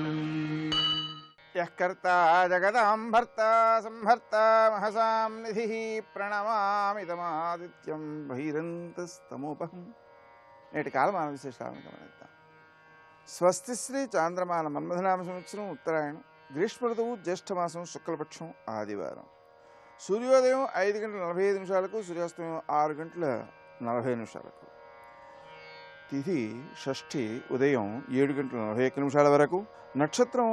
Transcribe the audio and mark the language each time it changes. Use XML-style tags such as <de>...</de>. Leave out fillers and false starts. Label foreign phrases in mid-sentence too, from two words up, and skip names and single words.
<sa>यः कर्ता जगदां भर्ता संहर्ता महसां निधिः प्रणमामि तमादित्यं बहिरन्तस्तमोपहं।</sa> <te>నేటి కాలమాన విశేషాలను గమనిద్దాం. స్వస్తి శ్రీ చాంద్రమాన మన్మథనామ సంవత్సరం ఉత్తరాయణం, గ్రీష్మ ఋతువు జ్యేష్ఠమాసం, శుక్లపక్షం, ఆదివారం. సూర్యోదయం 5:45 సూర్యాస్తమయం 6:40 తిథి షష్ఠి ఉదయం 7:41 వరకు, నక్షత్రం</te>